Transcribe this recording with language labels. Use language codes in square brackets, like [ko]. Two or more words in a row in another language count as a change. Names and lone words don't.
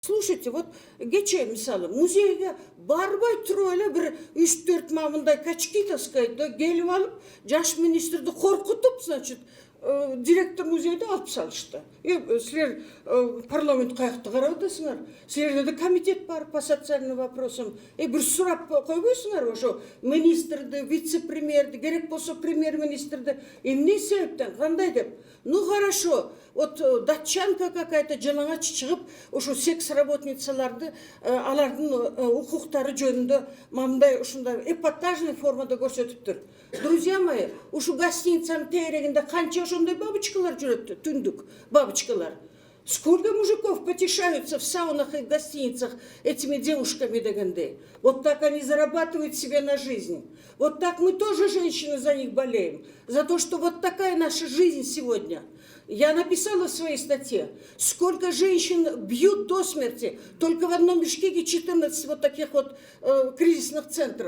[ky] Слушайте, вот кече мисалы музейге барбай туруп эле бир 3-4 мындай качки таскайт да келип алып жаш министрди коркутуп, значит, директор музейди алып салышты. Силер парламент каякта карап атасыңар? Силерде да комитет бар [ru] по социальным вопросам. [ky] Бир сурап койбойсуңарбы ошо министрди, вице-премьерди, керек болсо премьер-министрди эмне себептен, кандай деп? [ru] Ну хорошо, вот датчанка какая-то [ky] жалаңач чыгып, ошо секс работницаларды алардын укуктары жөнүндө мындай ушундай эпатажный формада көрсөтүптүр. [ru] Друзья мои, [ky] ушу гостиницанын тегерегинде канча ошондой бабочкалар жүрөт, түндүк бабочкалар. [ru] Сколько мужиков потешаются в саунах и гостиницах этими девушками дегенде. Вот так они зарабатывают себе на жизнь. Вот так мы тоже, женщины, за них болеем. За то, что вот такая наша жизнь сегодня. Я написала в своей статье, сколько женщин бьют до смерти только в одном Бишкеке 14 вот таких вот кризисных центров.